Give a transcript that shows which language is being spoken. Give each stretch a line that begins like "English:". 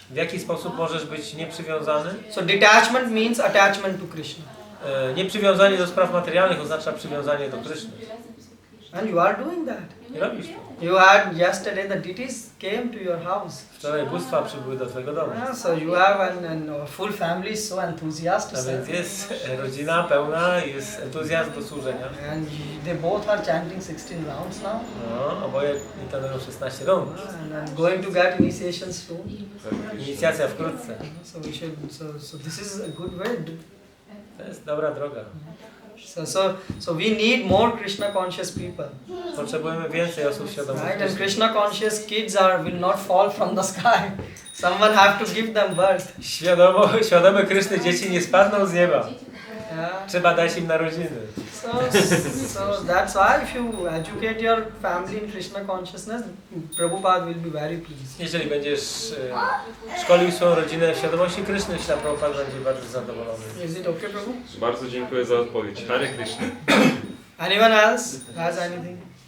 Polish: W jaki sposób możesz być nieprzywiązany?
English: So detachment means attachment to Krishna.
Polish: Nieprzywiązanie do spraw materialnych oznacza przywiązanie do Kryszny.
English: And you are doing that.
Polish: I robisz to.
English: You had yesterday the deities came to your house.
Polish: Wczoraj bóstwa przybyły do twojego domu.
English: Yeah, so you have a full family so enthusiastic.
Polish: A więc jest rodzina pełna, jest entuzjazm do służenia.
English: And they both are chanting 16 rounds now.
Polish: No, oboje intonują 16 rund.
English: And going to get initiation soon.
Polish: Inicjacja wkrótce.
English: So we should. So this is a good way.
Polish: To jest dobra droga.
English: So we need more Krishna conscious people.
Polish: Potrzebujemy więcej osób świadomych.
English: Right? And Krishna conscious kids will not fall from the sky. Someone have to give them birth.
Polish: Świadome Kryszny dzieci nie spadną z nieba.
English: Yeah.
Polish: Trzeba dać im narodziny.
English: So that's why if you educate your family in Krishna consciousness, Prabhupada will be very pleased.
Polish: Jeżeli będziesz szkolił swoją rodzinę w świadomości Kryszny, Śla Prabhupada będzie bardzo zadowolony.
English: Is it okay, Prabhu?
Polish: Bardzo dziękuję za odpowiedź.
English: Hare Krishna. Anyone else has anything?